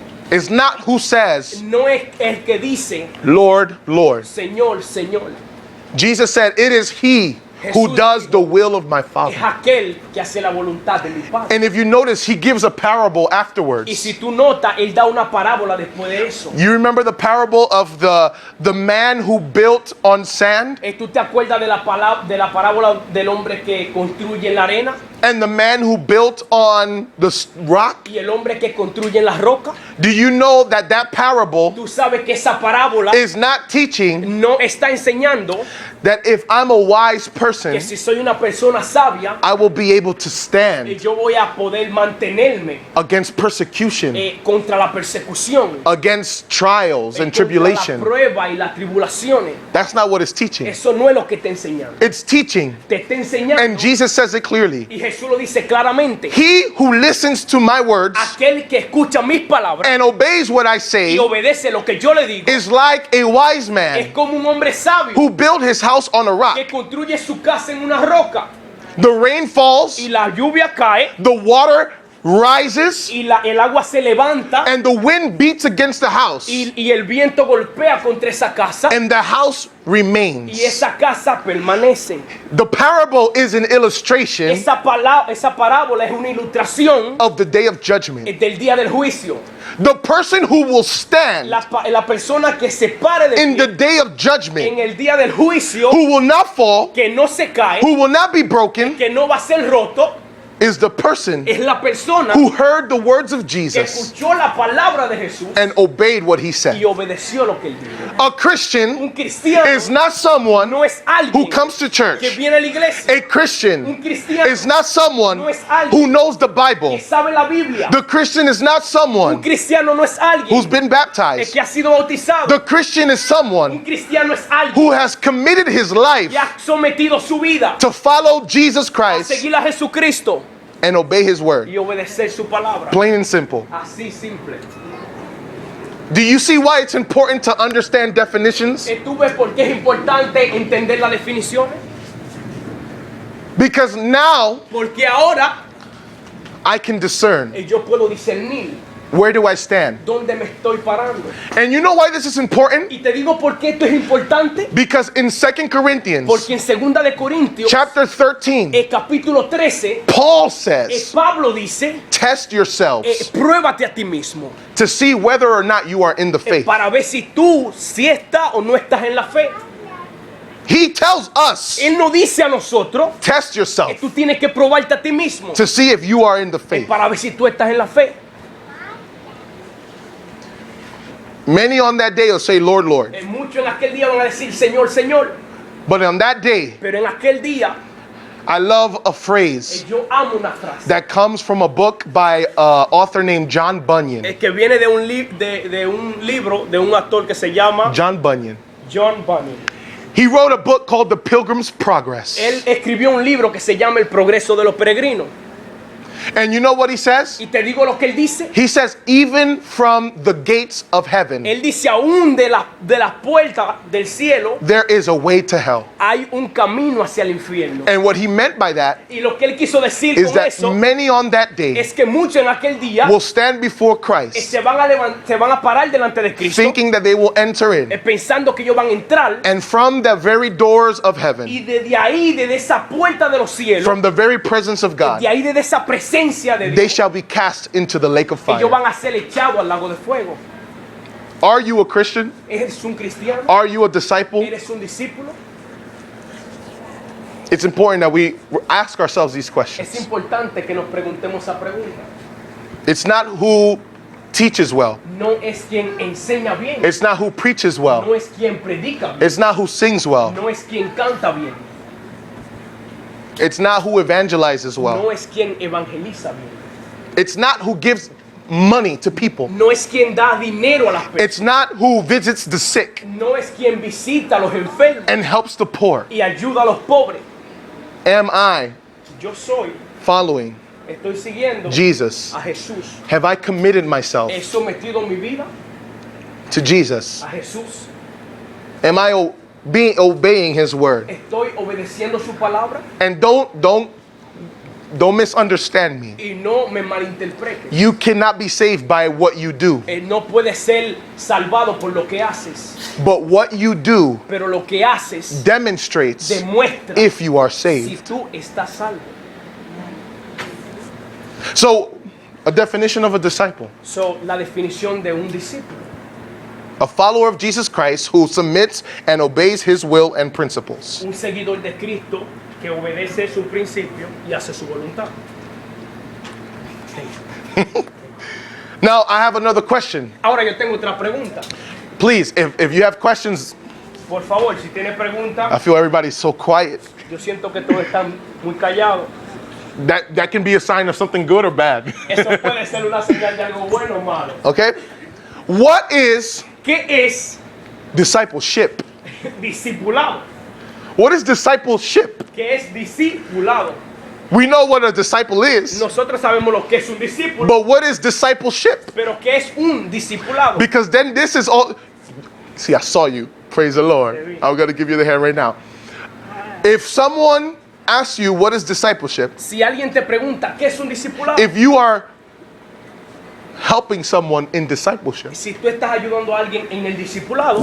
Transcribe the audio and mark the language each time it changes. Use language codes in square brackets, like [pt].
[en] It's not who says, [es] No es el que dice, [en] Lord, Lord. [es] Señor, Señor, [en] Jesus said, it is he who [es] Jesús [en] does [es] dijo, [en] the will of my [es] es [en] Father. [es] aquel que hace la voluntad de mi Padre. [en] And if you notice, he gives a parable [es] Y [en] afterwards. [es] si tú notas, Él da una parábola después de eso. [en] You remember the parable of the man who built on sand [es] ¿Tú te acuerdas de la parábola del hombre que construye en la arena [en] and the man who built on the rock? [es] y el hombre que construye en la roca? [en] Do you know that that parable [es] Tú sabes que esa parábola [en] is not teaching [es] no está enseñando [en] that if I'm a wise person, [es] que si soy una persona sabia, [en] I will be able to stand [es] yo voy a poder mantenerme [en] against persecution, [es] contra la persecución, [en] against trials and [es] contra la [en] tribulation? [es] prueba y las tribulaciones. [en] That's not what it's teaching. [es] Eso no es lo que está enseñando. [en] It's teaching, [es] Te está enseñando, [en] and Jesus says it clearly. [es] y Jesús lo dice claramente, [en] He who listens to my words [es] aquel que escucha mis palabras [en] and obeys what I say [es] y obedece lo que yo le digo, [en] is like a wise [es] es [en] man [es] como un hombre sabio [en] who built his house on a rock. [es] que construye su casa en una roca [en] The rain falls, [es] y la lluvia cae [en] the water rises, [es] y el agua se levanta [en] and the wind beats against the house, [es] y el viento golpea contra esa casa [en] and the house remains. [es] y esa casa permanece. [en] The parable is an illustration [es] Esa parábola es una ilustración [en] of the day of judgment. [es] del día del juicio. [en] The person who will stand [es] La persona que se pare de [en] in [es] pie [en] the day of [es] en [en] judgment, [es] el día del juicio, [en] who will not fall, [es] que no se cae, [en] who will not be broken, [es] que no va a ser roto, [en] is the person [es] es la persona [en] who heard the words of [es] que [en] Jesus [es] escuchó la palabra de Jesús [en] and obeyed what he [es] y [en] said. [es] obedeció lo que él dijo. [en] A Christian [es] Un cristiano [en] is not someone [es] no es alguien [en] who comes to church. [es] que viene a la iglesia. [en] A Christian [es] Un cristiano [en] is not someone [es] no es alguien [en] who knows the Bible. [es] que sabe la Biblia. [en] The Christian is not someone [es] cristiano no es alguien [en] who's been baptized. [es] que ha sido bautizado. [en] The Christian is [es] Un [en] someone [es] cristiano es alguien [en] who has committed his life [es] que ha sometido su vida [en] to follow Jesus [es] a [en] Christ [es] seguir a Jesucristo [en] and obey his word. [es] y obedecer su palabra. [en] Plain and simple. [es] Así simple. [en] Do you see why it's important to understand definitions? [es] ¿Tú ves por qué es importante entender las definiciones? [en] Because now [es] Porque ahora [en] I can discern, [es] yo puedo discernir [en] where do I stand? [es] dónde me estoy parando. [en] And you know why this is important? [es] Y te digo por qué esto es importante. [en] Because in 2 Corinthians [es] Porque en 2 de Corintios, [en] chapter 13, [es] el capítulo 13, [en] Paul says, [es] Pablo dice, [en] test yourselves [es] pruébate a ti mismo [en] to see whether or not you are in the faith. [es] para ver si tú si estás o no estás en la fe. [en] He tells us, [es] Él nos dice a nosotros [en] test [es] que [en] yourself [es] tú tienes que probarte a ti mismo [en] to see if you are in the faith. [es] para ver si tú estás en la fe. [en] Many on that day will say, Lord, Lord. [es] Muchos en aquel día van a decir Señor, Señor, [en] But on that day, [es] pero en aquel día [en] I love a phrase [es] yo amo una frase [en] that comes from a book by an author named John Bunyan. [es] que viene de un libro de un actor que se llama John Bunyan. John Bunyan. [en] He wrote a book called The Pilgrim's Progress. [es] Él escribió un libro que se llama El Progreso de los Peregrinos. [en] And you know what he says? [es] Y te digo lo que él dice. [en] He says, even from the gates of heaven, [es] Él dice, aún de las puertas del cielo, [en] there is a way to hell. [es] hay un camino hacia el infierno. [en] And what he meant by that [es] Y lo que él quiso decir [en] is [es] con [en] that [es] eso [en] many on that day [es] es que muchos en aquel día [en] will stand before Christ [es] se van a parar delante de Cristo, [en] thinking that they will enter in. [es] pensando que ellos van a entrar, [en] And from the very doors of heaven, [es] y desde ahí, desde esa puerta de los cielos, [en] from the very presence of God, [es] de ahí, desde esa presencia de [en] they [es] Dios, [en] shall be cast into the lake of [es] ellos [en] fire. [es] van a ser echados al lago de fuego. [en] Are you a Christian? [es] ¿Eres un cristiano? [en] Are you a disciple? [es] ¿Eres un discípulo? [en] It's important that we ask ourselves these [es] Es [en] questions. [es] importante que nos preguntemos esa pregunta. [en] It's not who teaches well. [es] No es quien enseña bien, [en] It's not who preaches well. [es] no es quien predica bien, [en] It's not who sings well. [es] no es quien canta bien, [en] It's not who evangelizes [es] no [en] well. [es] es quien evangeliza bien, [en] It's not who gives money to people. [es] no es quien da dinero a las personas, [en] It's not who visits the sick [es] no es quien visita a los enfermos [en] and helps the poor. [es] y ayuda a los pobres. [en] Am I [es] Yo [en] following [es] estoy siguiendo [en] Jesus? [es] a Jesús. [en] Have I committed myself [es] He sometido mi vida [en] to Jesus? [es] a Jesús. [en] Am I obeying his word? [es] Estoy obedeciendo su palabra, [en] And don't misunderstand me. [es] y no me malinterprete. [en] You cannot be saved by what you do. [es] No puedes ser salvado por lo que haces, [en] But what you do [es] pero lo que haces [en] demonstrates [es] demuestra [en] if you are [es] si [en] saved. [es] tú estás salvo. [en] So, a definition of a disciple: [es] So, la definición de un discípulo, [en] a follower of Jesus Christ who submits and obeys his will and principles. [es] un seguidor de Cristo que obedece su principio y hace su voluntad. [en] Now, I have another question. [es] Ahora yo tengo otra pregunta. [en] Please, if you have questions, [es] Por favor, si tiene [en] I [es] preguntas, [en] feel everybody's so quiet. [es] yo siento que todos están muy callados. [en] That can be a sign of something good or bad. [es] Eso puede ser una señal de algo bueno o malo. [en] Okay? What is [es] ¿Qué es [en] discipleship? [es] discipulado? [en] What is discipleship? [es] ¿Qué es discipulado? [en] We know what a disciple is, [es] Nosotros sabemos lo que es un discípulo, [en] but what is discipleship? [es] pero ¿qué es un discipulado? [en] Because then this is all. See, I saw you. Praise the Lord. I'm going to give you the hand right now. If someone asks you what is discipleship, [es] Si alguien te pregunta qué es un discipulado, [en] if you are helping someone in discipleship, [es] si tú estás ayudando a alguien en el discipulado,